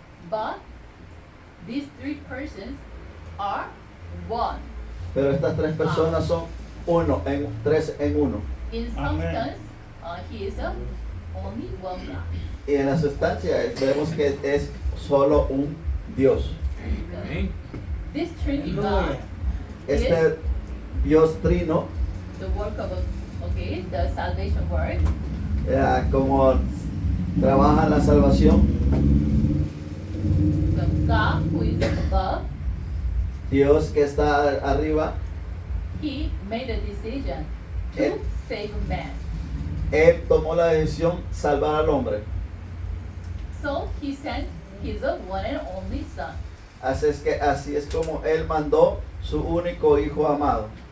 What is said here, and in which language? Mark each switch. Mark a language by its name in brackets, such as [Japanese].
[English] But these three persons are one. [Spanish] Pero estas tres personas son tres en uno. [English] In Amen. substance, He is only one God. [Spanish] Y en la sustancia vemos que es solo un Dios. [English] This Trinity God, Aleluya. [Spanish] Este Dios trino, [English] the work of the salvation work, [Spanish] como trabaja la salvación, [English] the God who is above, [Spanish] Dios que está arriba, [English] He made a decision to [Spanish] Él- [English] save man. [Spanish] Él tomó la decisión salvar al hombre. [English] So He sent His one and only Son. [Spanish] Así es como Él mandó su único Hijo amado.